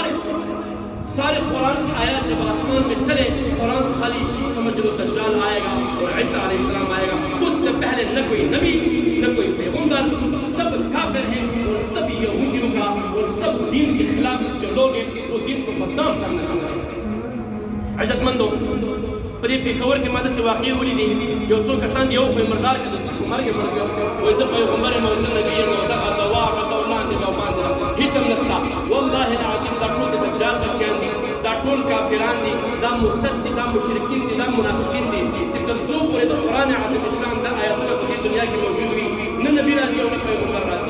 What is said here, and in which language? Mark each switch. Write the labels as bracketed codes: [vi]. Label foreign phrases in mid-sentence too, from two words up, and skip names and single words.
[ur] سارے قرآن کی آیات جب آسمان میں چلے, قرآن خالی سمجھ لو دجال آئے گا اور عیسیٰ علیہ السلام آئے گا. اس سے پہلے نہ کوئی نبی, نہ کوئی پیغمبر, سب کافر ہیں, اور سب یہودیوں کا اور سب دین کے خلاف جو لوگ ہیں وہ دین کو بدنام کرنا چاہتا ہے. [ps] عزت مندو په دې پېښور کې ما داسې واقعې ولیدې یو څو کسان د یو خو یې مردار کړه د مرګ یې مړ کړ وایي زه پیغمبر یم او زه نبي یم او دغه دوا هغه لاندې ده او باندې ده هېڅ هم نشته. [ar] والله العظیم [ps] دا ټول د دجال بچیان دي دا ټول کافران دي دا مرتد دي دا مشرکین دي دا منافقین دي چې تر څو پورې د قرآن عظیم الشان دا آیاتونه په دې دنیا کې موجود وي نه نبي راځي او نه پیغمبر راځي.